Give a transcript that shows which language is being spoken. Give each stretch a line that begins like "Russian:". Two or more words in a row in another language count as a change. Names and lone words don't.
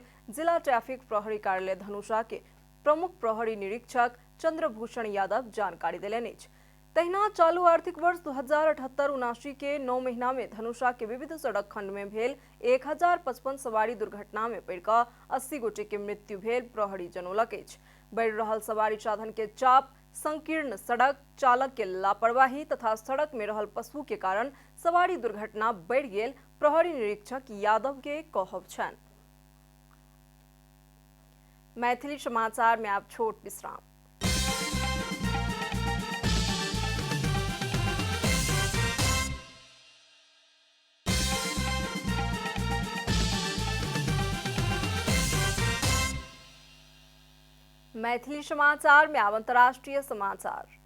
Maithili: जिला ट्रैफिक प्रहरी कार्यालय धनुषा के प्रमुख प्रहरी निरीक्षक चंद्रभूषण यादव जानकारी देलनि अछि। तहिना चालू आर्थिक वर्ष 2078-79 के 9 महीना में धनुषा के विविध सड़क खंड में भेल 1055 सवारी दुर्घटना में पड़ि क 80 गोटे के मृत्यु भेल प्रहरी जनौलक अछि। बढ़ि रहल सवारी साधन के चाप, संकीर्ण सड़क, चालक के लापरवाही तथा सड़क में रहल पशु के कारण सवारी दुर्घटना बढ़ि गेल प्रहरी निरीक्षक यादव के कहब छनि। मैथिली समाचार में आप छोट विश्राम। मैथिली समाचार में अब अंतर्राष्ट्रीय समाचार।